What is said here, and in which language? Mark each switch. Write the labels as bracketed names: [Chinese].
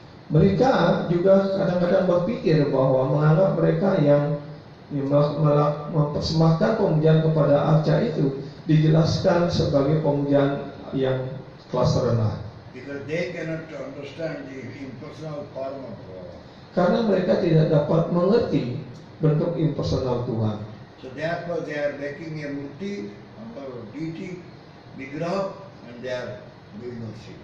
[Indonesian] Mereka juga kadang-kadang berpikir bahwa menganggap mereka yang mempersembahkan pemujaan kepada arca itu dijelaskan sebagai pemujaan yang kelas rendah. [English] Because they cannot understand the impersonal form of Bhagavan. [Indonesian] Karena mereka tidak dapat mengerti bentuk impersonal Tuhan. [English] So therefore they are making a murti or deity vigraha and they are doing worship.